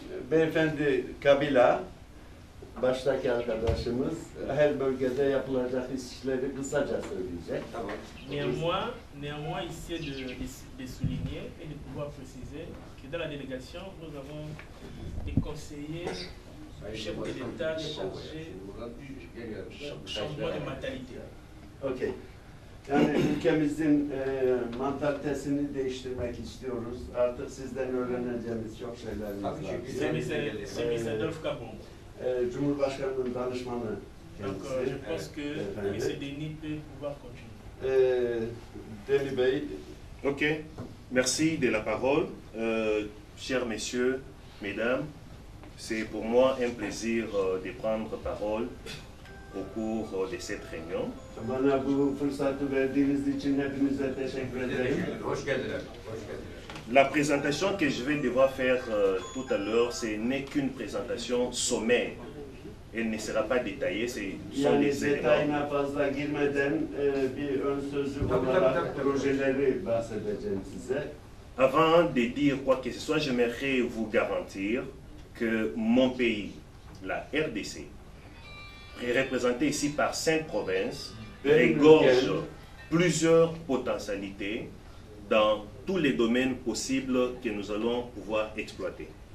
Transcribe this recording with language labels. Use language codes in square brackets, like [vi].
[tr] Beyefendi Kabila, baştaki arkadaşımız her bölgede yapılacak işleri kısaca söyleyecek. [fr] Néanmoins, ici de souligner et de pouvoir préciser que dans la délégation, nous avons des conseillers chefs de l'État chargés du changement de mentalité. Okay. [tr] Yani ülkemizin mantalitesini değiştirmek istiyoruz. Artık sizden öğreneceğimiz çok şeylerimiz var. [fr] C'est M. Adolphe Kabon. [tr] Cumhurbaşkanının danışmanı [fr] Donc, [tr] kendisi. [fr] je pense que M. Denis peut pouvoir continuer. [tr] Deli Bey. [fr] Ok, merci de la parole. Chers messieurs, mesdames, c'est pour moi un plaisir de prendre parole au cours de cette réunion. [tr] Bana bu fırsatı verdiğiniz için hepinize teşekkür ederim. Hoş geldiler. [fr] La présentation que je vais devoir faire tout à l'heure, ce n'est qu'une présentation sommaire. Elle ne sera pas détaillée, ce sont [tr] Yani [fr] des éléments. [tr] detayına fazla girmeden bir ön sözü olarak projeleri bahsedeceğim size. [fr] Avant de dire quoi que ce soit, j'aimerais vous garantir que mon pays, la RDC, représenté ici par 5 provinces, regorge plusieurs potentialités dans tous les domaines possibles que nous allons pouvoir exploiter.